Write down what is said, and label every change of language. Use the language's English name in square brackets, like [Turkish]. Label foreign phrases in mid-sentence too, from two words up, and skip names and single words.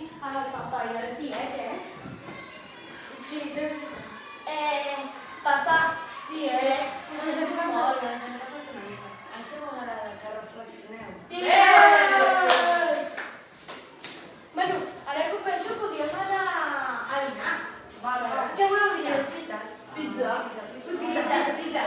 [Catalan] al papà e al tiete? Sì, Papà, tiete? Això és molt, ens hem passat una mica. Això m'agrada, que reflexioneu. [English] Yes! [Catalan] Bueno, ara que ho penso podríem anar a dinar. Vale. Què voleu dinar? Pizza. Pizza? Pizza.